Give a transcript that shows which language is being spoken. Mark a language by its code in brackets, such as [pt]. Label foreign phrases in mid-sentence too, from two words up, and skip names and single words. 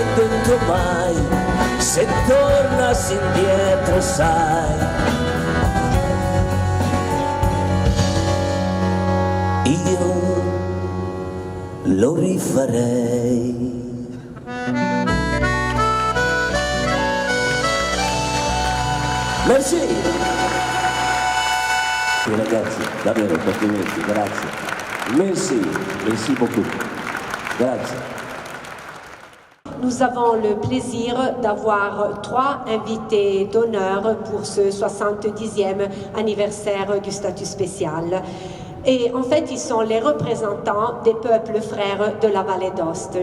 [it] detto mai, se tornassi indietro sai, io lo rifarei. Merci! E ragazzi, davvero, complimenti, grazie. [fr] Merci, merci beaucoup. Grazie. Nous avons le plaisir d'avoir 3 invités d'honneur pour ce 70e anniversaire du statut spécial. Et en fait, ils sont les représentants des peuples frères de la vallée d'Aoste.